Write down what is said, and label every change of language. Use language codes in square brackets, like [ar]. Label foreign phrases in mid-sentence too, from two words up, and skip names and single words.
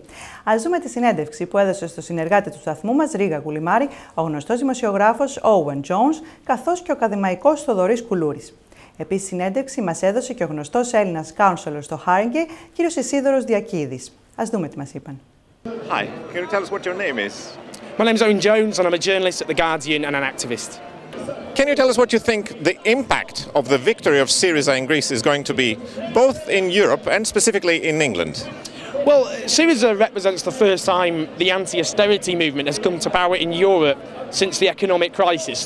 [el] Ας δούμε τη συνέντευξη που έδωσε στο συνεργάτη του σταθμού μας, Ρήγα Γουλιμάρη, ο γνωστός δημοσιογράφος Owen Jones, καθώς και ο ακαδημαϊκός Θοδωρής Κουλούρης. Επίσης, συνέντευξη μας έδωσε και ο γνωστός Έλληνας counselor στο Χάρινγκε, κ. Ισίδωρος Διακίδης. Ας δούμε τι μας είπαν. [en] Hi, can you tell us what your name is? My name's Owen Jones and I'm a journalist at The Guardian and an activist. Can you tell us what you think the impact of the victory of Syriza in Greece is going to be, both in Europe and specifically in England? Well, Syriza represents the first time the anti-austerity movement has come to power in Europe since the economic crisis.